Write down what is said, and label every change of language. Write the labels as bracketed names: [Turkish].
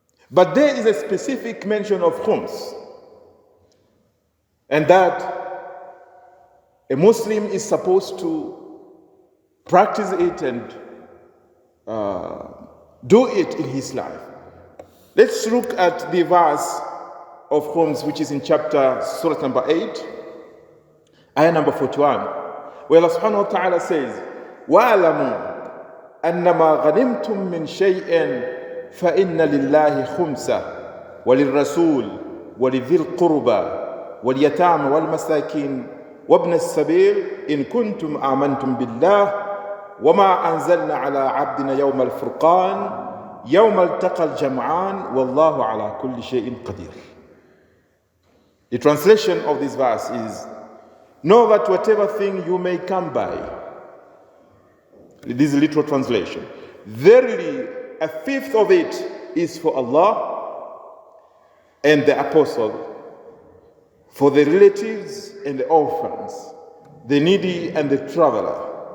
[English] But there is a specific mention of khums, and that a Muslim is supposed to practice it and do it in his life. Let's look at the verse of khums, which is in chapter Surah number 8, ayah number 41, where Allah subhanahu wa ta'ala says, [Arabic] وَاعْلَمُوا أَنَّمَا غَنِمْتُم مِّن شَيْءٍ فَإِنَّ لِلَّهِ خُمْسَهُ وَلِلرَّسُولِ وَلِذِي الْقُرْبَى وَالْيَتَامَى وَالْمَسَاكِينِ وَابْنِ السَّبِيلِ إِن كُنتُمْ آمَنْتُم بِاللَّهِ وَمَا أَنزَلْنَا عَلَى عَبْدِنَا يَوْمَ الْفُرْقَانِ يَوْمَ الْتَقَى الْجَمْعَانِ وَاللَّهُ عَلَى كُلِّ شَيْءٍ قَدِيرٌ. [English] The translation of this verse is, know that whatever thing you may come by, this is literal translation, verily a fifth of it is for Allah and the apostle, for the relatives and the orphans, the needy and the traveler.